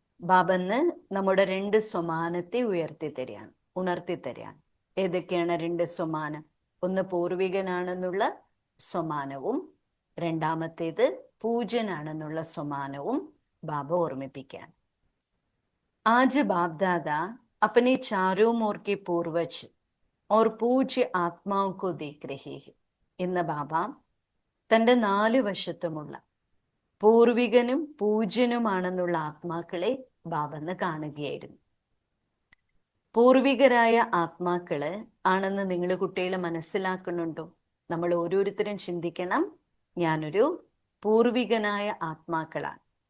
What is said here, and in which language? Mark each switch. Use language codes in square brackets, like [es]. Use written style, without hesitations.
[ml] ബാബന്ന് നമ്മുടെ 2 സ്വമാനത്തെ ഉണർത്തിത്തരികയാണ്. ഏതൊക്കെയാണ് 2 സ്വമാനം? ഒന്ന് പൂർവികനാണെന്നുള്ള സ്വമാനവും രണ്ടാമത്തേത് പൂജ്യനാണെന്നുള്ള സ്വമാനവും ബാബ ഓർമ്മിപ്പിക്കാൻ. [hi] आज बाप दादा अपने चारों ओर के पूर्वज और पूज्य आत्माओं को देख रहे हैं. [ml] ഇന്ന് ബാബ തൻ്റെ 4 വശത്തുമുള്ള പൂർവികനും പൂജ്യനുമാണെന്നുള്ള ആത്മാക്കളെ ബാബന്ന് കാണുകയായിരുന്നു. പൂർവികരായ ആത്മാക്കള് ആണെന്ന് നിങ്ങൾ കുട്ടികളെ മനസ്സിലാക്കുന്നുണ്ടോ? നമ്മൾ ഓരോരുത്തരും ചിന്തിക്കണം, ഞാനൊരു പൂർവികനായ ആത്മാക്കളാണ്.